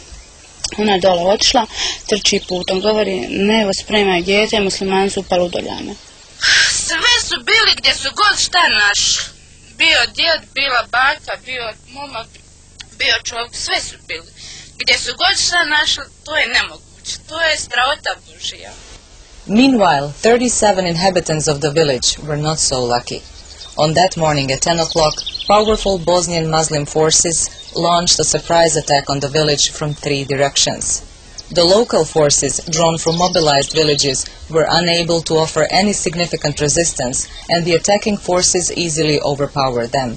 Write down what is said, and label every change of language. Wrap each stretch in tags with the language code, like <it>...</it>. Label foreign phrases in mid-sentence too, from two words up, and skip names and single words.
<hr>Ona je dole otišla, trči putom, govori, nevo spremaj dijete, muslimani su upali u Doljane. Sve su bili gdje su god šta naš. Bio djed, bila baka, bio momak, bio čovjek, sve su bili. Gdje su god šta našli, to je nemoguće, to je strahota Božija.</hr> <en>Meanwhile, 37 inhabitants of the village were not so lucky. On that morning at 10 o'clock, powerful Bosnian Muslim forces launched a surprise attack on the village from 3 directions. The local forces, drawn from mobilized villages, were unable to offer any significant resistance, and the attacking forces easily overpowered them.</en>